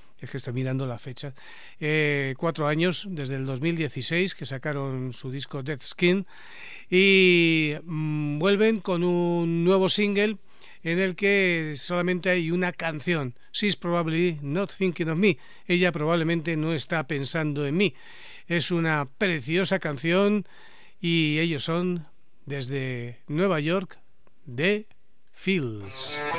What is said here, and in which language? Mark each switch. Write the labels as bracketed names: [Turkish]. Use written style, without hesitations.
[Spanish] Es que estoy mirando la fecha. 4 años, desde el 2016, que sacaron su disco Dead Skin. Y vuelven con un nuevo single en el que solamente hay una canción. [English] She's probably not thinking of me. [Spanish] Ella probablemente no está pensando en mí. Es una preciosa canción y ellos son, desde Nueva York, The Fills.